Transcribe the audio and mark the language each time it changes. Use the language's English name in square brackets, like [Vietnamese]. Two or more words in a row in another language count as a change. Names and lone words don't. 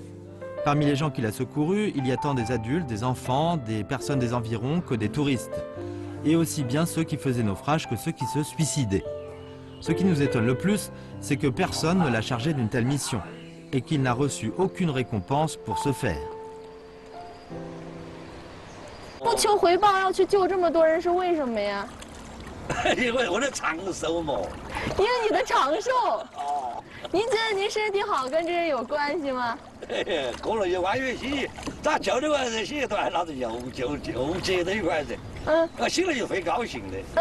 [French] Parmi les gens qu'il a secourus, il y a tant des adultes, des enfants, des personnes des environs que des touristes. Et aussi bien ceux qui faisaient naufrage que ceux qui se suicidaient. Ce qui nous étonne le plus, c'est que personne ne l'a chargé d'une telle mission et qu'il n'a reçu aucune récompense pour ce faire. [Chinese] 不求回报要去救这么多人是为什么呀？因为我的长寿嘛。因为你的长寿。哦。您觉得您身体好跟这有关系吗？可能有关系，咱救的完人心里头还拿着又接的一块人，我心里就会高兴的。